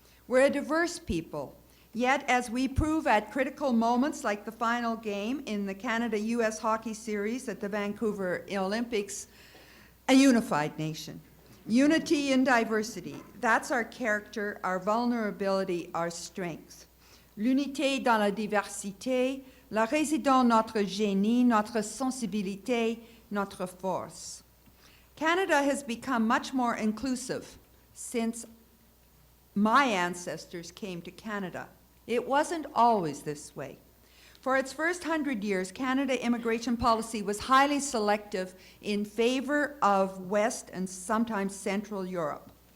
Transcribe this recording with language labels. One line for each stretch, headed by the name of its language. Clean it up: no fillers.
English: We're a diverse people, yet as we prove at critical moments like the final game in the Canada-US hockey series at the Vancouver Olympics, a unified nation. Unity in diversity, that's our character, our vulnerability, our strength.
French: L'unité dans la diversité, là réside notre génie, notre sensibilité, notre force.
English: Canada has become much more inclusive since my ancestors came to Canada. It wasn't always this way. For its first 100 years, Canada immigration policy was highly selective in favor of West and sometimes Central Europe.